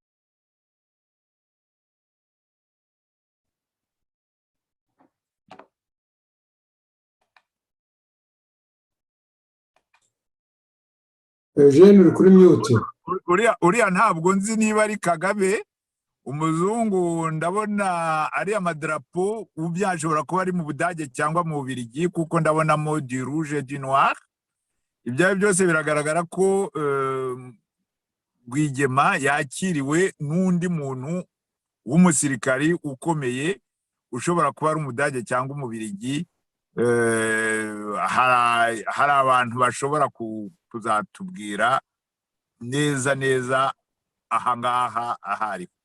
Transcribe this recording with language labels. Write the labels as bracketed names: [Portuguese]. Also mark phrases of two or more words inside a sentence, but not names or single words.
[Kinyarwanda] Eugène uri kuri mute. Uriya ntabwo nzi niba ari Kagame. Umuzungu ndabona ari amadarapo, ubyashobora kuba ari mu Budage cyangwa mu Bubiligi, kuko ndabonamo [French] du rouge du noir. [Kinyarwanda] Ibyo byose biragaragara ko Rwigema yakiriwe n'undi muntu w'umusirikari ukomeye, ushobora kuba ari Umudage cyangwa Umubiligi. Hari abantu bashobora kuzatubwira neza ahangaha ahari.